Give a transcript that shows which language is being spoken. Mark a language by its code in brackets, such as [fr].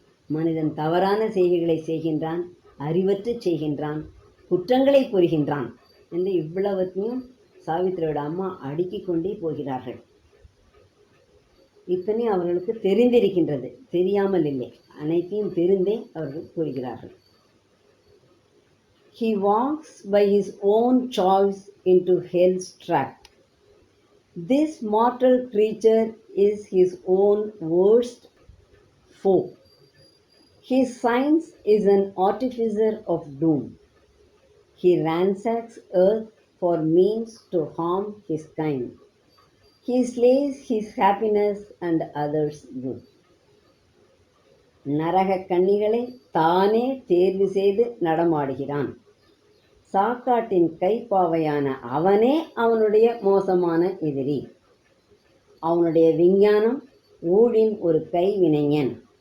[ta] மனிதன் தவறான செய்கைகளை செய்கின்றான், அறிவற்று செய்கின்றான், குற்றங்களை புரிகின்றான் என்று இவ்வளவத்தையும் சாவித்திரியோட அம்மா அடுக்கிக் கொண்டே போகிறார்கள். இத்தனை அவர்களுக்கு தெரிந்திருக்கின்றது, தெரியாமல் இல்லை, அனைத்தையும் தெரிந்தே அவர்கள் கூறுகிறார்கள். [en] He walks by his own choice into hell's track. This mortal creature is his own worst foe. His science is an artificer of doom. He ransacks earth for means to harm his kind. He slays his happiness and others' good. [ta] நரக கன்னிகளை தானே தேர்வு செய்து நடமாடுகிறான். சாக்காட்டின் கைப்பாவையான அவனே அவனுடைய மோசமான எதிரி. அவனுடைய விஞ்ஞானம் ஊழின் ஒரு கைவினைஞன்.